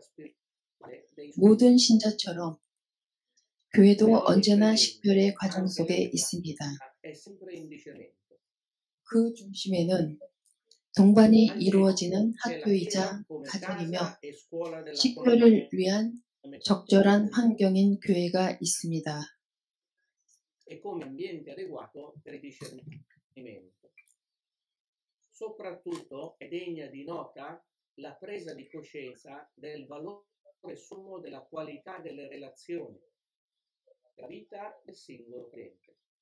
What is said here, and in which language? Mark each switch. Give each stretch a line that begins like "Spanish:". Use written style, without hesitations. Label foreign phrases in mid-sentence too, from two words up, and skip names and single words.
Korean: 모든 신자처럼 교회도 언제나 식별의 과정 속에 있습니다. 그 중심에는 동반이 이루어지는 학교이자 가정이며 식별을 위한 적절한 환경인 교회가 있습니다.
Italian: Soprattutto è degna di nota la presa di coscienza del valore sommo della qualità delle relazioni, la vita del singolo credente.